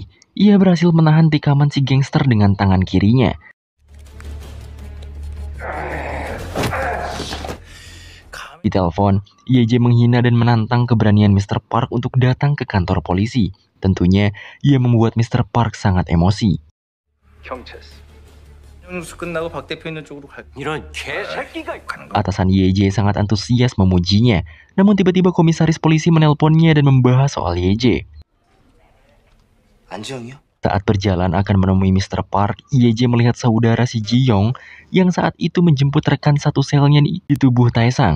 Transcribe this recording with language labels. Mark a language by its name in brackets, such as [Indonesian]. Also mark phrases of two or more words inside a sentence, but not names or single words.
[Indonesian] Ia berhasil menahan tikaman si gangster dengan tangan kirinya. Di telepon, JJ menghina dan menantang keberanian Mr. Park untuk datang ke kantor polisi. Tentunya, ia membuat Mr. Park sangat emosi. [Korean] 뉴스 끝나고 박 대표 있는 쪽으로 갈. 이런 개새끼가 가는 거. [Indonesian] Atasan JJ sangat antusias memujinya. Namun tiba-tiba komisaris polisi menelponnya dan membahas soal JJ. [Korean] 안지영이요? [Indonesian] Saat berjalan akan menemui Mr. Park, JJ melihat saudara si Ji-young yang saat itu menjemput rekan satu selnya di tubuh Taesang.